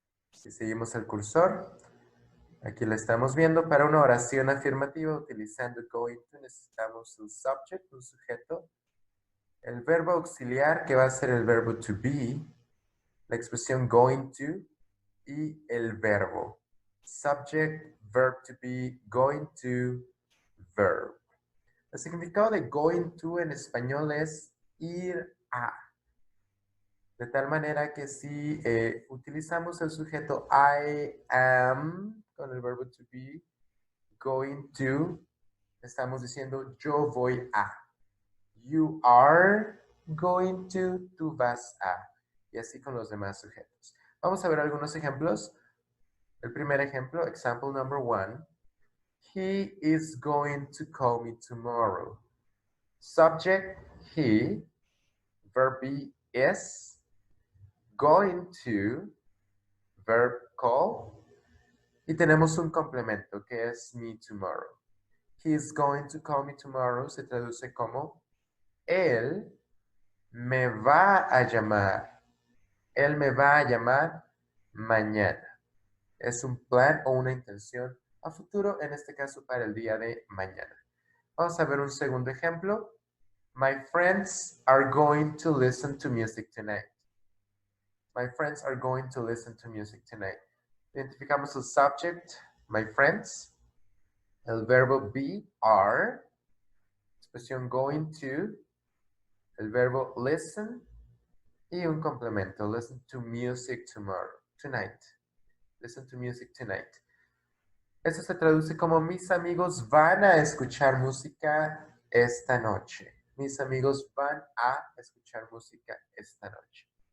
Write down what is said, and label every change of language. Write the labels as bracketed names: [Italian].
[Spanish] Si seguimos el cursor, aquí lo estamos viendo. Para una oración afirmativa utilizando going to necesitamos un subject, un sujeto, el verbo auxiliar que va a ser el verbo to be, la expresión going to y el verbo. [English] Subject, verb to be, going to, verb. [Spanish] El significado de going to en español es ir a. De tal manera que si utilizamos el sujeto [English] I am [Spanish] con el verbo to be, going to, estamos diciendo yo voy a. [English] You are going to, [Spanish] tú vas a. Y así con los demás sujetos. Vamos a ver algunos ejemplos. El primer ejemplo, [English] example number 1. He is going to call me tomorrow. Subject, he. Verb be, is. Going to, verb call. [Spanish] Y tenemos un complemento que es me tomorrow. [English] He is going to call me tomorrow [Spanish] se traduce como él me va a llamar. Él me va a llamar mañana. Es un plan o una intención a futuro, en este caso para el día de mañana. Vamos a ver un segundo ejemplo. [English] My friends are going to listen to music tonight. My friends are going to listen to music tonight. [Spanish] Identificamos el subject, my friends, el verbo be, are, expresión going to, el verbo listen y un complemento, [English] listen to music tomorrow, tonight. Listen to music tonight. [Spanish] Eso se traduce como mis amigos van a escuchar música esta noche. Mis amigos van a escuchar música esta noche.